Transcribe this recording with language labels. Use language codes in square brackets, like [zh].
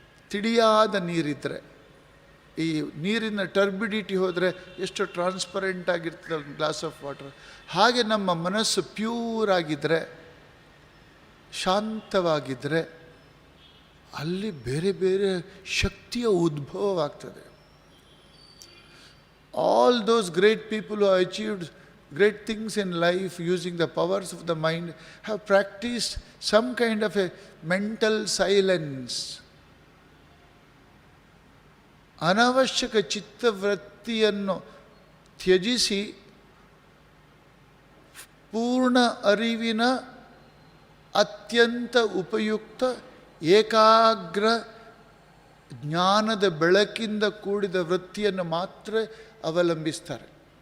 [kn] ತಿಳಿಯಾದ ನೀರಿದ್ದರೆ, ಈ ನೀರಿನ ಟರ್ಬಿಡಿಟಿ ಹೋದರೆ ಎಷ್ಟು ಟ್ರಾನ್ಸ್ಪರೆಂಟ್ ಆಗಿರ್ತದೆ [en] Glass of water. [kn] ಹಾಗೆ ನಮ್ಮ ಮನಸ್ಸು ಪ್ಯೂರ್ ಆಗಿದ್ದರೆ, ಶಾಂತವಾಗಿದ್ದರೆ, ಅಲ್ಲಿ ಬೇರೆ ಬೇರೆ ಶಕ್ತಿಯ ಉದ್ಭವವಾಗ್ತದೆ. [en] All those great people who achieved great things in life using the powers of the mind have practiced some kind of a mental silence. [kn] ಅನವಶ್ಯಕ ಚಿತ್ತವೃತ್ತಿಯನ್ನು ತ್ಯಜಿಸಿ ಪೂರ್ಣ ಅರಿವಿನ ಅತ್ಯಂತ ಉಪಯುಕ್ತ ಏಕಾಗ್ರ ಜ್ಞಾನದ ಬೆಳಕಿಂದ ಕೂಡಿದ ವೃತ್ತಿಯನ್ನು ಮಾತ್ರ ಅವಲಂಬಿಸ್ತಾರೆ.